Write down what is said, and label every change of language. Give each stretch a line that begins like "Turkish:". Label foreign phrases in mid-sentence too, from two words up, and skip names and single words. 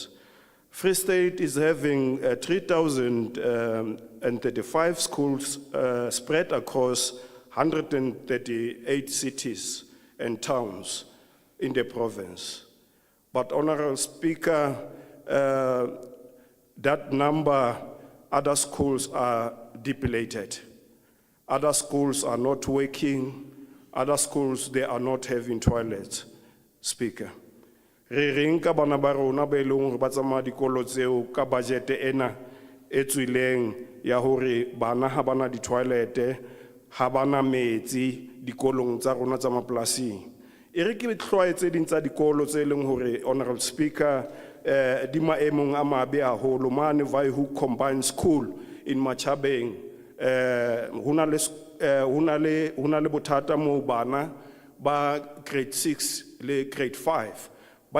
English: Free State is having 3,035 schools spread across 138 cities and towns in the province. But, Honorable Speaker, that number other schools are depleted. Other schools are not working. Other schools, they are not having toilets. Speaker.
Southern Sotho: Re reng ka bana ba rona ba eleng hore ba tsamaya dikolo tseo ka budget ena e tswileng ya hore bana ha bana di toilete, ha bana metsi dikolong tsa rona tsa mapolasing. E re ke tlwaetse ding tsa dikolo tse leng hore
English: Honorable Speaker
Southern Sotho: di maemong a mabe haholo mane Vaihu Combined School in Machabeng hona le bothata mo bana ba grade 6 le grade 5 ba